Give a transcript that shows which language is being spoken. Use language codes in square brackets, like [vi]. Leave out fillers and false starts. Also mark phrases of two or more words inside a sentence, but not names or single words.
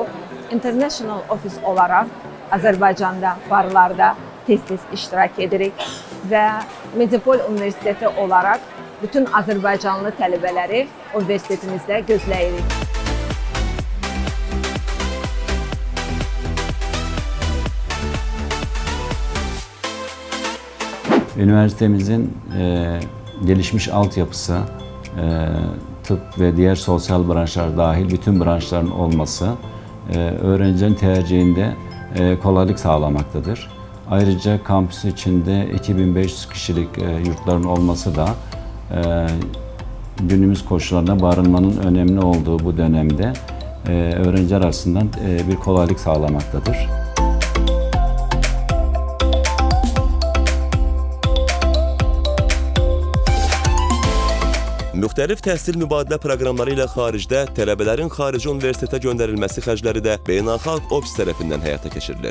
[az] International ofis olaraq Azərbaycanda barlarda tez-tez iştirak edirik və Medipol Universiteti olaraq bütün Azərbaycanlı tələbələri universitetimizdə gözləyirik. [tr] Üniversitemizin gelişmiş altyapısı, tıp ve diğer sosyal branşlar dahil bütün branşların olması öğrencilerin tercihinde kolaylık sağlamaktadır. Ayrıca kampüs içinde 2500 kişilik yurtların olması da günümüz koşullarında barınmanın önemli olduğu bu dönemde öğrenciler arasından bir kolaylık sağlamaktadır. [az] Müxtəlif təhsil mübadilə proqramları ilə xaricdə tələbələrin xarici universitetə göndərilməsi xərcləri də beynəlxalq ofis tərəfindən həyata keçirilir.